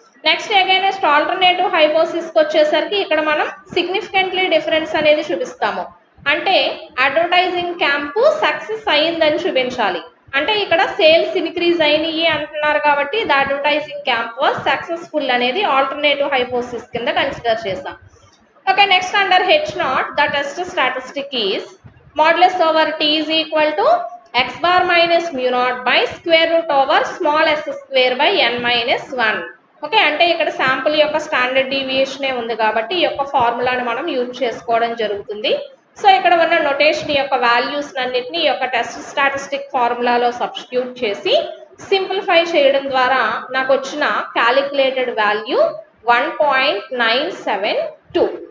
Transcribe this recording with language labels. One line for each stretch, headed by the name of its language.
Telugu: Next against alternative హైపోథిసిస్కి వచ్చేసరికి ఇక్కడ మనం సిగ్నిఫికెంట్లీ డిఫరెన్స్ అనేది చూపిస్తాము. అంటే అడ్వర్టైజింగ్ క్యాంపు సక్సెస్ అయ్యిందని చూపించాలి. అంటే ఇక్కడ సేల్స్ ఇంక్రీజ్ అయినాయి అంటున్నారు కాబట్టి
English: the advertising camp was successful
Telugu: అనేది ఆల్టర్నేటివ్ హైపోథిసిస్ కింద కన్సిడర్ చేస్తాం.
English: Okay, next under H0 the test statistic is modulus over t is equal to x bar minus mu naught by square root over small s square by n minus 1.
Telugu: Okay, అంటే ఇక్కడ sample యొక్క standard డీవియేషనే ఉంది కాబట్టి ఈ యొక్క ఫార్ములాని మనం use చేసుకోవడం జరుగుతుంది. సో ఇక్కడ ఉన్న నొటేషన్ యొక్క వాల్యూస్ అన్నిటిని ఈ యొక్క టెస్ట్ స్టాటిస్టిక్ ఫార్ములాలో సబ్స్టిట్యూట్ చేసి సింప్లిఫై చేయడం ద్వారా నాకు వచ్చిన క్యాలిక్యులేటెడ్ వాల్యూ 1.972.